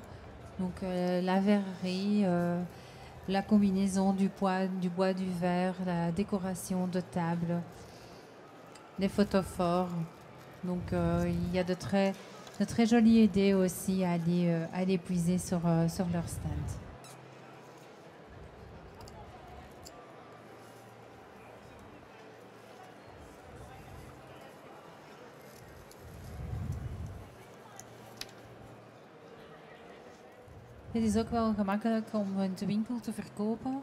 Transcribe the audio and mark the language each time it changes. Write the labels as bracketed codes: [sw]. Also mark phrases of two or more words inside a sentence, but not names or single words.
[fr] Donc la verrerie, la combinaison du bois, du verre, la décoration de table, des photophores. Donc il y a de très jolies idées aussi à aller puiser sur leur stand. [nl] Het is ook wel gemakkelijk om in de winkel te verkopen.